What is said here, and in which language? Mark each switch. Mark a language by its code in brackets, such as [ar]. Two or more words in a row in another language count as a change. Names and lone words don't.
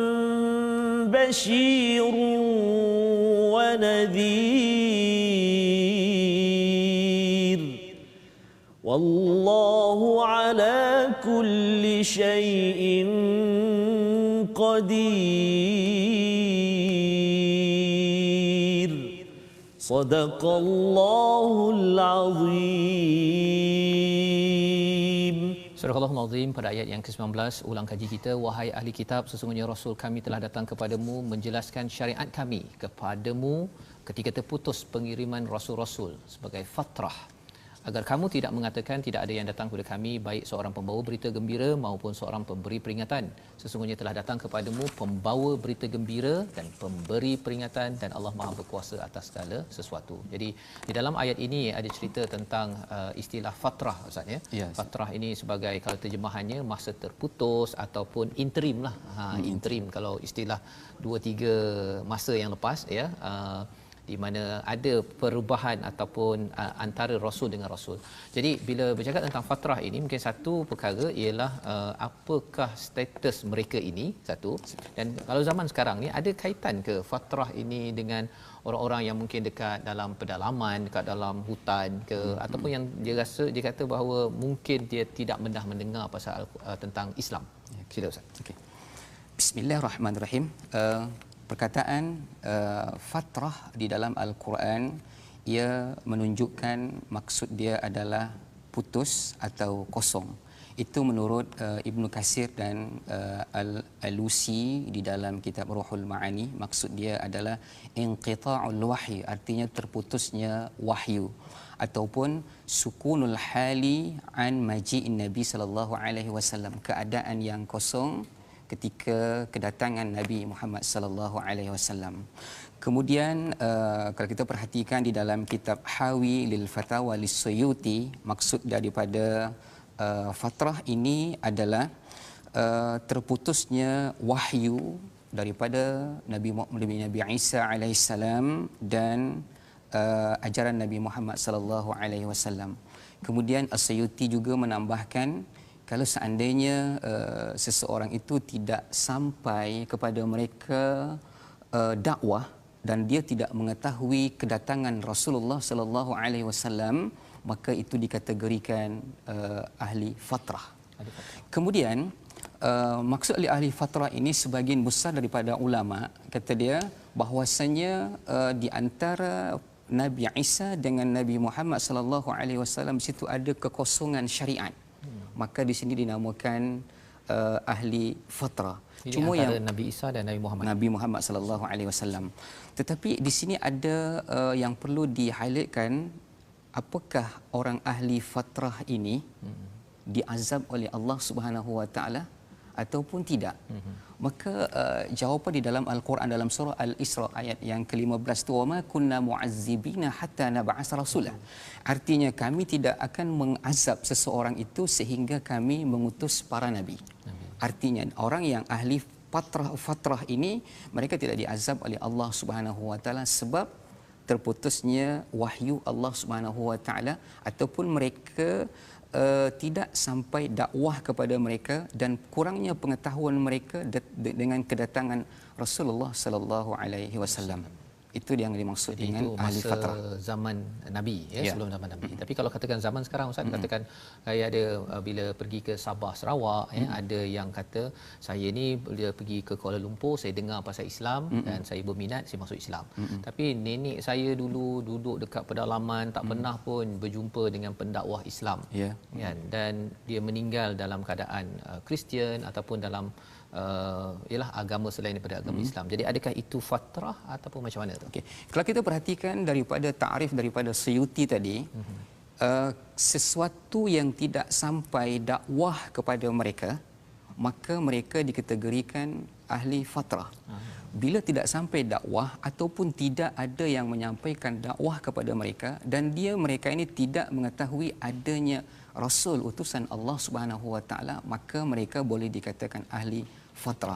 [ar] بشير ونذير والله على كل شيء قدير صدق الله العظيم. [ms] Surah Al-Azim pada ayat yang ke-19, ulang kaji kita. Wahai ahli kitab, sesungguhnya Rasul kami telah datang kepadamu menjelaskan syariat kami kepadamu ketika terputus pengiriman Rasul-Rasul sebagai fatrah, agar kamu tidak mengatakan tidak ada yang datang kepada kami, baik seorang pembawa berita gembira maupun seorang pemberi peringatan. Sesungguhnya telah datang kepadamu pembawa berita gembira dan pemberi peringatan, dan Allah Maha berkuasa atas segala sesuatu. Jadi di dalam ayat ini ada cerita tentang istilah fatrah, Ustaz ya. Yes. Fatrah ini sebagai, kalau terjemahannya, masa terputus ataupun interim lah. Interim kalau istilah 2-3 masa yang lepas ya. Di mana ada perubahan ataupun antara rasul dengan rasul. Jadi bila bercakap tentang fatrah ini, mungkin satu perkara ialah apakah status mereka ini, satu. Dan kalau zaman sekarang ni, ada kaitan ke fatrah ini dengan orang-orang yang mungkin dekat dalam pedalaman, dekat dalam hutan ke, ataupun yang dia kata bahawa mungkin dia tidak pernah mendengar pasal tentang Islam. Sila Ustaz. Okey. Bismillahirrahmanirrahim. Perkataan fatrah di dalam Al-Quran, ia menunjukkan maksud dia adalah putus atau kosong. Itu menurut Ibnu Katsir dan Al-Alusi di dalam kitab Ruhul Ma'ani. Maksud dia adalah [ar] انقطاع الوحي, [ms] artinya terputusnya wahyu, ataupun [ar] سكون الحال عن مجيء النبي صلى الله عليه وسلم, [ms] keadaan yang kosong ketika kedatangan Nabi Muhammad [ar] صلى الله عليه وسلم. [ms] Kemudian kalau kita perhatikan di dalam kitab Hawi lil Fatawa lis-Suyuti, maksud daripada fatrah ini adalah terputusnya wahyu daripada Nabi Isa alaihissalam dan ajaran Nabi Muhammad [ar] صلى الله عليه وسلم. [ms] Kemudian As-Suyuti juga menambahkan, kalau seandainya seseorang itu tidak sampai kepada mereka dakwah dan dia tidak mengetahui kedatangan Rasulullah [ar] صلى الله عليه وسلم, [ms] maka itu dikategorikan ahli fatrah. Kemudian maksud ahli fatrah ini, sebahagian besar daripada ulama kata dia bahawasanya di antara Nabi Isa dengan Nabi Muhammad [ar] صلى الله عليه وسلم [ms] di situ ada kekosongan syariat. Maka di sini dinamakan ahli fatrah. Jadi Cuma antara yang Nabi Isa dan Nabi Muhammad [ar] صلى الله عليه وسلم. [ms] Tetapi di sini ada yang perlu di-highlightkan, apakah orang ahli fatrah ini diazab oleh Allah [ar] سبحانه وتعالى [ms] ataupun tidak? Maka jawapan di dalam Al-Quran dalam surah Al-Isra ayat yang ke-15 tu, [ar] وما كنا معذبين حتى نبعث رسولا. [ms] Artinya kami tidak akan mengazab seseorang itu sehingga kami mengutus para nabi. Artinya orang yang ahli fatrah ini, mereka tidak diazab oleh Allah [ar] سبحانه وتعالى [ms] sebab terputusnya wahyu Allah [ar] سبحانه وتعالى, [ms] ataupun mereka tidak sampai dakwah kepada mereka dan kurangnya pengetahuan mereka dengan kedatangan Rasulullah [ar] صلى الله عليه وسلم. [ms] Itu yang dimaksud jadi dengan ahli fatrah. Zaman Nabi ya, sebelum zaman Nabi. Tapi kalau katakan zaman sekarang, Ustaz, katakan saya ada bila pergi ke Sabah Sarawak ya, ada yang kata saya ni bila pergi ke Kuala Lumpur, saya dengar pasal Islam dan saya berminat, saya masuk Islam. Tapi nenek saya dulu duduk dekat pedalaman, tak pernah pun berjumpa dengan pendakwah Islam. Ya. Kan, dan dia meninggal dalam keadaan Kristian ataupun dalam ialah agama selain daripada agama Islam. Jadi adakah itu fatrah ataupun macam mana tu? Okey. Kalau kita perhatikan daripada takrif daripada Suyuti tadi, sesuatu yang tidak sampai dakwah kepada mereka, maka mereka dikategorikan ahli fatrah. Bila tidak sampai dakwah ataupun tidak ada yang menyampaikan dakwah kepada mereka, dan mereka ini tidak mengetahui adanya rasul utusan Allah [ar] سبحانه وتعالى, [ms] maka mereka boleh dikatakan ahli fatrah.